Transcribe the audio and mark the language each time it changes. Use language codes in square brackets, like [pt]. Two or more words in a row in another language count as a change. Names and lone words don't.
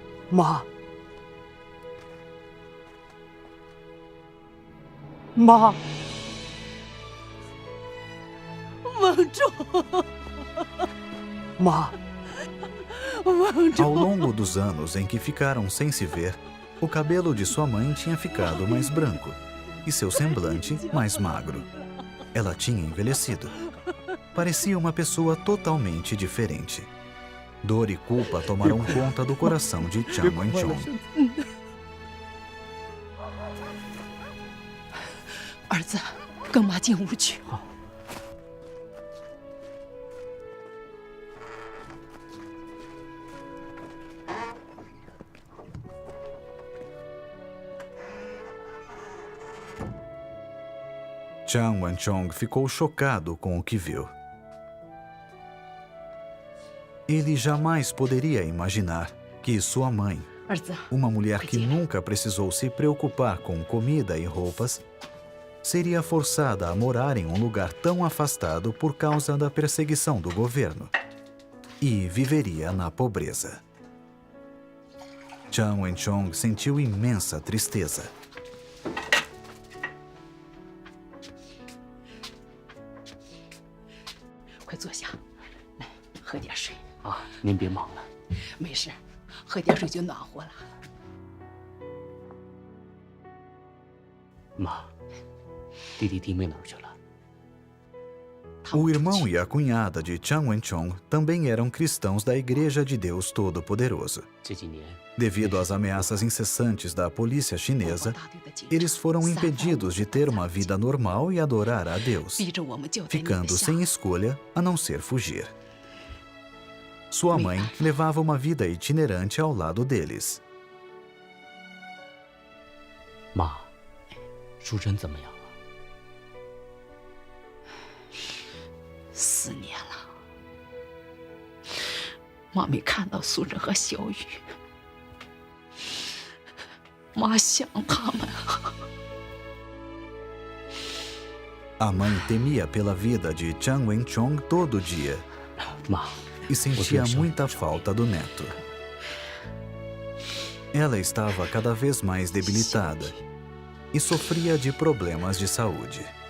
[zh] 妈，妈，孟仲，妈。 [pt] Ao longo dos anos em que ficaram sem se ver, o cabelo de sua mãe tinha ficado mais branco e seu semblante mais magro. Ela tinha envelhecido. Parecia uma pessoa totalmente diferente. Dor e culpa tomaram conta do coração de Jiang Wenchong. [zh] 儿子，跟妈进屋去。 [pt] Jiang Wenchong ficou chocado com o que viu. Ele jamais poderia imaginar que sua mãe, uma mulher que nunca precisou se preocupar com comida e roupas, seria forçada a morar em um lugar tão afastado por causa da perseguição do governo e viveria na pobreza. Jiang Wenchong sentiu imensa tristeza. [zh] 快坐下，来喝点水。啊，您别忙了。没事，喝点水就暖和了。妈，弟弟弟妹哪儿去了？ [pt] O irmão e a cunhada de Jiang Wenchong também eram cristãos da Igreja de Deus Todo-Poderoso. Devido às ameaças incessantes da polícia chinesa, eles foram impedidos de ter uma vida normal e adorar a Deus, ficando sem escolha a não ser fugir. Sua mãe levava uma vida itinerante ao lado deles. [zh] 妈，淑珍怎么样？ 4年了，妈没看到素贞和小雨，妈想他们。 [pt] A mãe temia pela vida de Jiang Wenchong todo dia e sentia muita falta do neto. Ela estava cada vez mais debilitada e sofria de problemas de saúde.